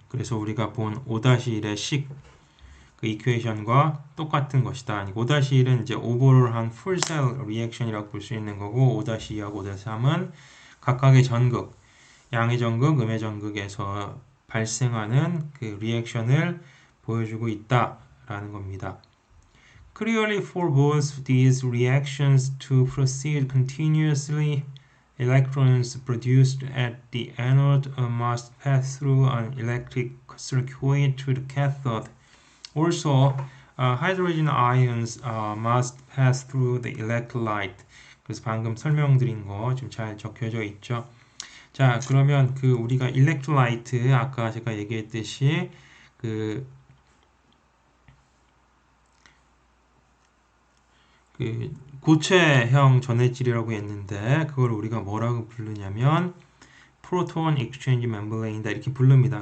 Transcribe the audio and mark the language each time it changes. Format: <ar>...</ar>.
<ko>그래서 우리가 본 5-1의 식, 그 이퀘이션과 똑같은 것이다. 5-1은 이제 오버롤한 풀셀 리액션이라고 볼 수 있는 거고 5-2하고 5-3은 각각의 전극, 양의 전극, 음의 전극에서 발생하는 그 리액션을 보여주고 있다라는 겁니다.</ko> <en>Clearly for both these reactions to proceed continuously, electrons produced at the anode must pass through an electric circuit to the cathode. Also, hydrogen ions must pass through the electrolyte.</en> <ko>그래서 방금 설명드린 거 좀 잘 적혀져 있죠. 자, 그러면 그 우리가 electrolyte 아까 제가 얘기했듯이 그 고체형 전해질이라고 했는데 그걸 우리가 뭐라고 부르냐면 프로톤 익스체인지 멤브레인이다 이렇게 부릅니다.</ko>